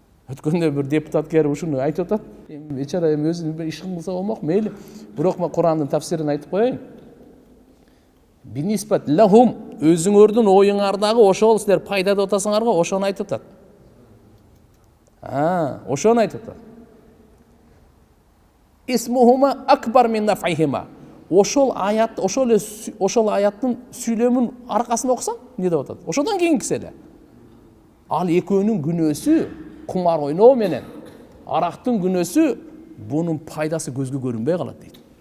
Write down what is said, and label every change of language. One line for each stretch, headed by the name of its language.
Kyrgyz: Өткөндө бир депутат келип ушуну айтып атат. Бечара өзү бир иш кылса болмок, мейли. Бирок мен Курандын тафсирин айтып коеюн.
Arabic: Бинисбат лахум,
Kyrgyz: өзүңөрдүн оюңардагы ошол силер пайда деп атасыңар го, ошону айтып атат. Ошону айтып атат.
Arabic: Исмухума акбар мин нафихима.
Kyrgyz: Ошол аяттын сүйлөмүн аркасында окусаң, эмне деп атат? Ошодон кийинкиси эле. Ал экөөнүн күнөөсү, кумар ойноо менен арактын күнөөсү, бунун пайдасы көзгө көрүнбөй калат дейт.